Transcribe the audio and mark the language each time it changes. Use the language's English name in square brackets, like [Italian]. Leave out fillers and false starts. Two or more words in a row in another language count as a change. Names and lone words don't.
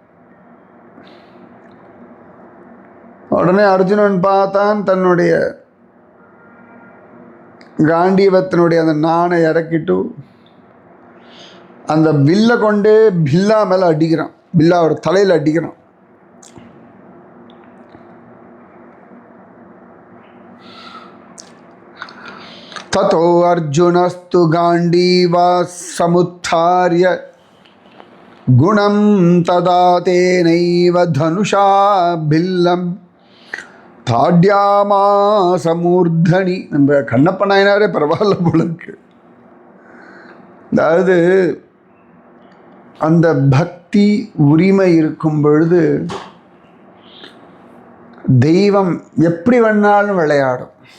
[Tamil] உடனே அர்ஜுனன் பார்த்தான், தன்னுடைய காண்டீவத்தினுடைய அந்த நாணை இறக்கிட்டு அந்த வில்லை கொண்டே பில்லா மேலே அடிக்கிறான், பில்லாவோட தலையில் அடிக்கிறான். [Sanskrit] ततो अर्जुनस्तु गाण्डीवा समुत्थार्य गुणं तदा तेनैव धनुषा भिल्लं ताडयामास मूर्धनि. [Tamil] நம்ம கண்ணப்ப நாயனாரே பரவாயில்ல போல இருக்கு. அதாவது அந்த பக்தி உரிமை இருக்கும் பொழுது தெய்வம் எப்படி வேணாலும் விளையாடும்.